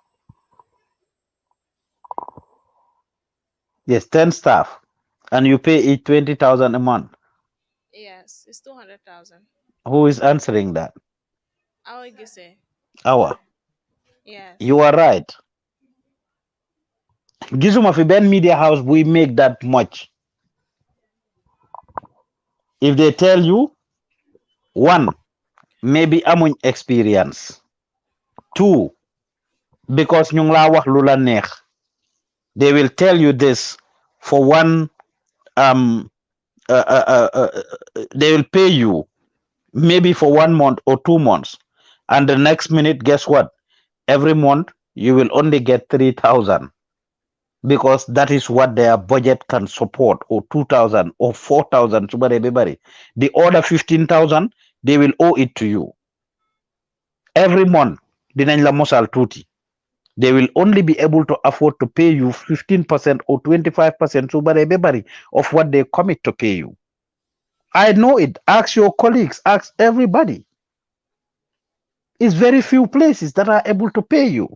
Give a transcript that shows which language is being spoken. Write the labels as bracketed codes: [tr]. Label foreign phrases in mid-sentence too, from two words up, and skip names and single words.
[en] Yes, 10 staff. And you pay each 20,000 a month. Yes, it's 200,000. Who is answering that? Our Gise. Awa. Yes. You are right. [wo] Gisuma fi [en] Ben Media House, we make that much. If they tell you, 1, maybe amuñ experience. [wo] 2, because ñu ngi laa wax lu la neex. [en] They will tell you this for one, they will pay you maybe for 1 month or 2 months. And the next minute, guess what? Every month, you will only get 3,000 because that is what their budget can support, or 2,000 or 4,000. The other 15,000, they will owe it to you. Every month, [wo] dinañ la mosal tuuti. [en] They will only be able to afford to pay you 15% or 25% of what they commit to pay you. I know it. Ask your colleagues, ask everybody. It's very few places that are able to pay you.